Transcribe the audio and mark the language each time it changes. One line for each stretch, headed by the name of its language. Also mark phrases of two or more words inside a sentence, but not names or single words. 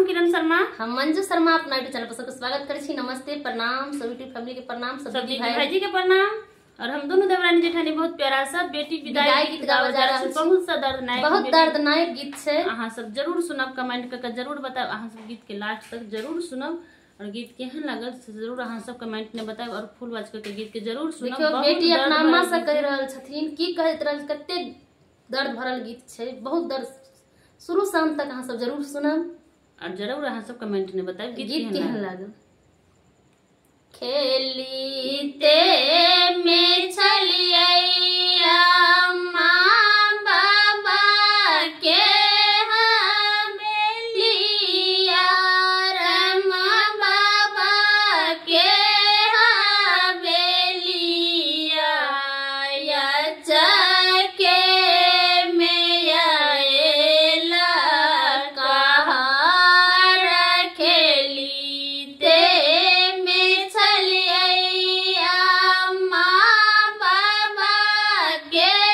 Maithili: शर्मा। हम मंजू शर्मा अपना यूट्यूब चैनल पर सबको स्वागत करै छी। नमस्ते, प्रणाम, सब
English: YouTube family
Maithili: के प्रणाम, सब भाई जी के प्रणाम। और हम दोनों देवरानी जेठानी बहुत प्यारा सा बेटी विदाई गीत गावा जा रहल छी। बहुत सा दर्दनाक, बहुत दर्दनाक गीत छै। अहाँ सब जरूर सुनब, कमेंट करके जरूर बताएब। अहाँ सब गीत के लास्ट तक जरूर सुनब और गीत केहन लागल से जरूर अहाँ सब कमेंट में बताएब और
English: full watch
Maithili: करके गीत के जरूर सुनब। देखियो बेटी अपना अम्मा से कह रहल छथिन, की कहैत रहल, कते दर्द भरल गीत छै, बहुत दर्द। शुरू से अंत तक अहाँ सब जरूर सुनब और जरूर अहाँ सब कमेंट में बताएब गीत केहन लागल। खेलीते में छलिया माँ बाबा के हवेलिया, माँ बाबा के हवेलिया, के में आएला कहार खेलीते में छलिया माँ बाबा के